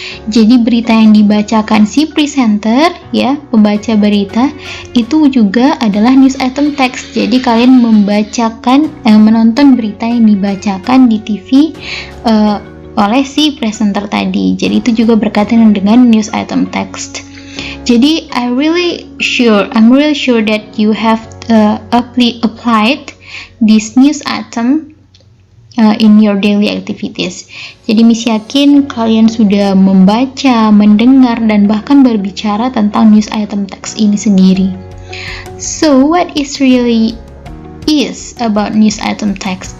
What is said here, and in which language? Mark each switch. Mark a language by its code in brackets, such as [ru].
[id] Jadi berita yang dibacakan si presenter, ya, pembaca berita, itu juga adalah news item text. Jadi kalian menonton berita yang dibacakan di TV oleh si presenter tadi. Jadi itu juga berkaitan dengan news item text. Jadi [en] I'm really sure that you have applied this news item in your daily activities. [id] Jadi Miss yakin kalian sudah membaca, mendengar, dan bahkan berbicara tentang news item text ini sendiri. [en] So what is really is about news item text?